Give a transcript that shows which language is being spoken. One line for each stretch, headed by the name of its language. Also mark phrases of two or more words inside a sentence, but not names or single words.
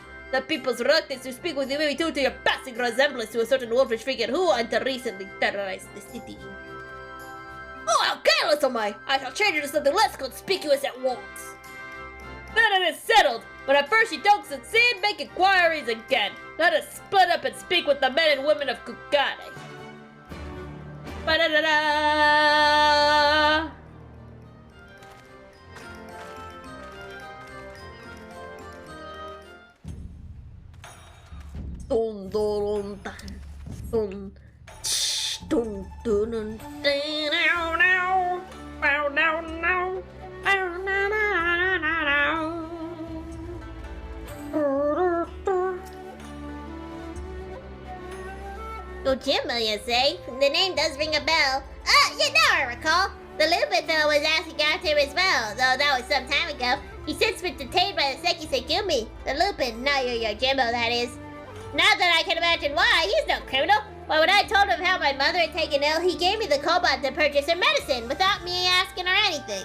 English: The people's reluctance to speak with you may be due to your passing resemblance to a certain wolfish figure who until recently terrorized the city. Oh, how careless am I! I shall change it to something less conspicuous at once. Then it is settled. But at first you don't succeed, make inquiries again. Let us split up and speak with the men and women of Kukane. Ba-da-da-da! Dun dun dun dun dun dun dun Oh, Jimbo, you say? The name does ring a bell. Yeah, now I recall. The Lupin fellow was asking after him as well, though that was some time ago. He since been detained by the Seki Segumi. The Lupin, not your Jimbo, that is. Not that I can imagine why, he's no criminal. But when I told him how my mother had taken ill, he gave me the koban to purchase her medicine without me asking her anything.